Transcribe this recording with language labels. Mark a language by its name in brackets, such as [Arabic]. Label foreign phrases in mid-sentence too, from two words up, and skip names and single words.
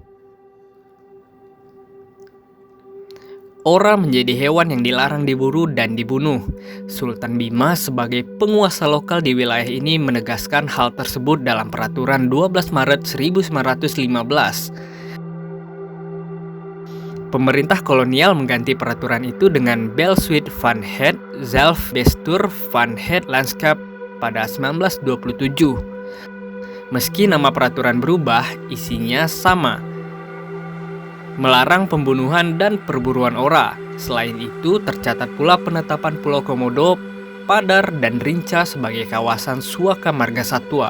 [Indonesian] Ora menjadi hewan yang dilarang diburu dan dibunuh. Sultan Bima sebagai penguasa lokal di wilayah ini menegaskan hal tersebut dalam peraturan 12 Maret 1915. Pemerintah kolonial mengganti peraturan itu dengan Belsuit van het Zelfbestuur van het Landschap pada 1927. Meski nama peraturan berubah, isinya sama: melarang pembunuhan dan perburuan ora. Selain itu, tercatat pula penetapan Pulau Komodo, Padar, dan Rinca sebagai kawasan Suaka Marga Satwa.